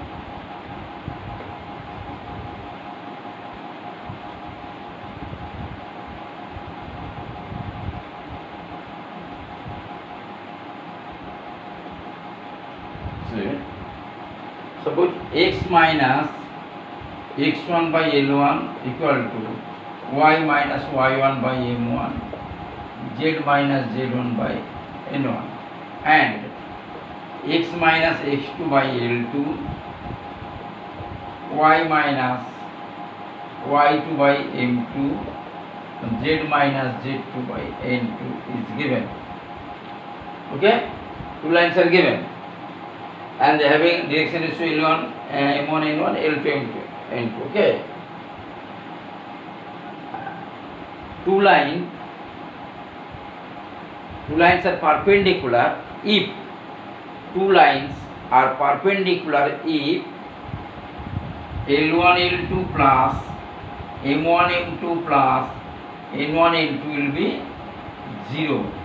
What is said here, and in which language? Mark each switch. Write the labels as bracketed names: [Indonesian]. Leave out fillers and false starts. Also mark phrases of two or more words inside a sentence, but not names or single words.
[English] See. Suppose x minus x1 by L1 equal to y minus y1 by M1, z minus z1 by N1, and x minus x2 by L2, y minus y2 by M2, z minus z2 by N2 is given. Okay, 2 lines are given, and they having direction ratio L1, M1, N1, L2, M2, N2. Okay, 2 lines are perpendicular if 2 lines are perpendicular if L1 L2 plus M1 M2 plus N1 N2 will be 0.